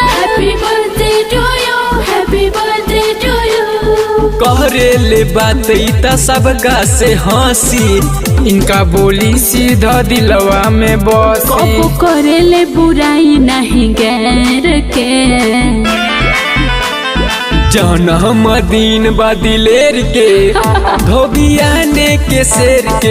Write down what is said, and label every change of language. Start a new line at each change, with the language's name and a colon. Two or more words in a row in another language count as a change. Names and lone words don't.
English: Happy birthday to you, happy birthday to you.
Bhojpuri: करेले बात इता सबका से हंसी, इनका बोली सीधा दिलवा में बसी। कबो करेले बुराई नहीं गैर के, जन्म दिन बा दिलेर के, धोबियाने के शेर के।